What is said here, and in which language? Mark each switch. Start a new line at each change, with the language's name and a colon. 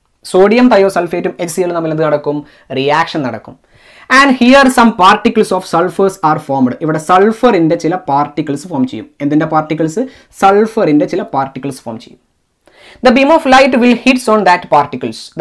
Malayalam: Sodium thiosulfate HCl തമ്മിൽ എന്ത് നടക്കും? റിയാക്ഷൻ നടക്കും.
English: And here some particles of sulfurs are formed.
Malayalam: ഇവിടെ സൾഫറിന്റെ ചില പാർട്ടിക്കിൾസ് ഫോം ചെയ്യും. എന്തിന്റെ പാർട്ടിക്കിൾസ്? സൾഫറിന്റെ ചില പാർട്ടിക്കിൾസ് ഫോം ചെയ്യും.
English: The beam of light will hits on that particles.